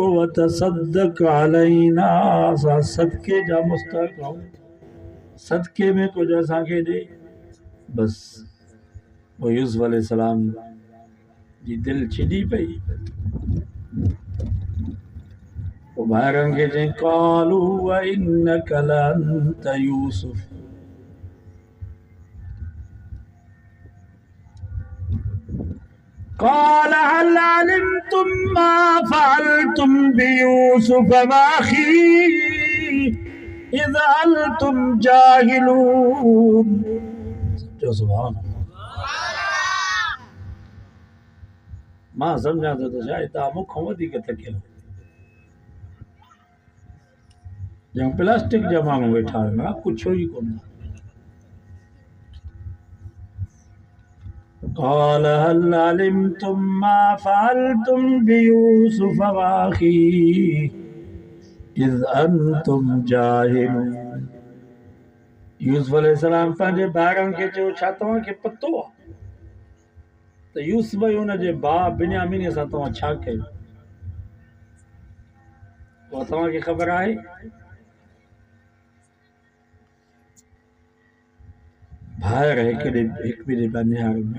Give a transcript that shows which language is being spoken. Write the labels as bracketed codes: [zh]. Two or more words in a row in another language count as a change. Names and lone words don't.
[ar] وتصدق علينا, [sd] असां सदके जा मुस्तहिक़ आहियूं, सदके में कुझु असांखे ॾे। बसि पोइ यूसुफ अलैहिस्सलाम जी दिलि छिॼी पई। पोइ ॿाहिरनि खे चई [ar] قالوا إنك لأنت يوسف، قال هل علمتم ما فعلتم بيوسف وأخيه إذ أنتم جاهلون. [sd] जो सुभान मां सम्झां थो त शायदि तव्हां मूंखां वधीक थकियल ॼण प्लास्टिक जा माण्हू वेठा आहिनि, कुझु ई कोन। [ar] قال هل علمتم ما فعلتم بيوسف وأخيه إذ أنتم جاهلون. [sd] यूसुफ अलैहिस्सलाम पंहिंजे भाइरनि खे चयो छा तव्हांखे पतो आहे त यूसुफ ऐं हुनजे भाउ बिन्यामीन सां तव्हां छा कयो? उहा तव्हांखे ख़बर आहे? भाइर हिक ॿिए पिया निहारनि।